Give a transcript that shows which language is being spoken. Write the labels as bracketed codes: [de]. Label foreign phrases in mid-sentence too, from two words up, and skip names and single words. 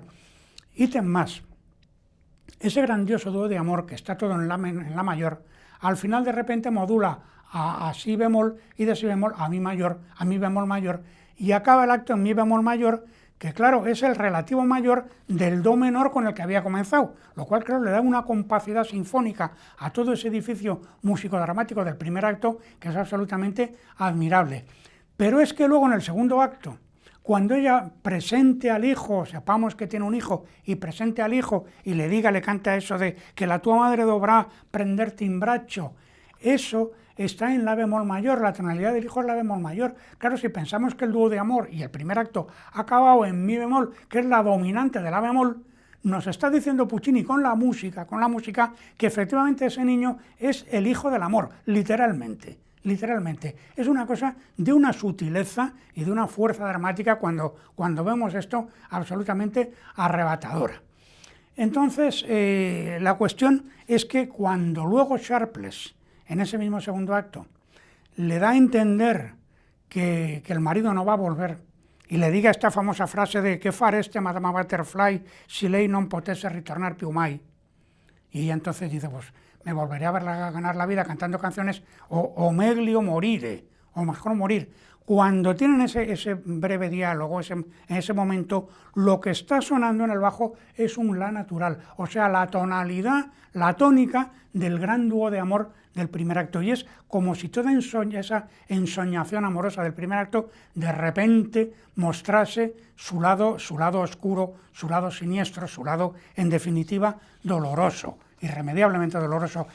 [es] Ítem más, ese grandioso dúo de amor que está todo en la mayor, al final de repente modula a si bemol y de si bemol a mi mayor, a mi bemol mayor, y acaba el acto en mi bemol mayor, que claro, es el relativo mayor del do menor con el que había comenzado, lo cual claro le da una compacidad sinfónica a todo ese edificio músico-dramático del primer acto que es absolutamente admirable. Pero es que luego en el segundo acto, cuando ella presente al hijo, sepamos que tiene un hijo, y presente al hijo y le diga, le canta eso de que [it] la tua madre dovrà prenderte in braccio, [es] eso está en la bemol mayor, la tonalidad del hijo es la bemol mayor. Claro, si pensamos que el dúo de amor y el primer acto ha acabado en mi bemol, que es la dominante de la bemol, nos está diciendo Puccini con la música, que efectivamente ese niño es el hijo del amor, literalmente. Es una cosa de una sutileza y de una fuerza dramática cuando vemos esto absolutamente arrebatadora. Entonces, la cuestión es que cuando luego Sharpless, en ese mismo segundo acto, le da a entender que el marido no va a volver y le diga esta famosa frase de [it] «Che fareste, Madama Butterfly, si lei non potesse ritornar più mai?» [es] Y ella entonces dice, pues me volveré a verla ganar la vida cantando canciones [it] o meglio morire, [es] o mejor morir. Cuando tienen ese breve diálogo, en ese momento, lo que está sonando en el bajo es un la natural, o sea, la tonalidad, la tónica del gran dúo de amor del primer acto. Y es como si toda esa ensoñación amorosa del primer acto de repente mostrase su lado oscuro, su lado siniestro, su lado, en definitiva, doloroso, irremediablemente doloroso.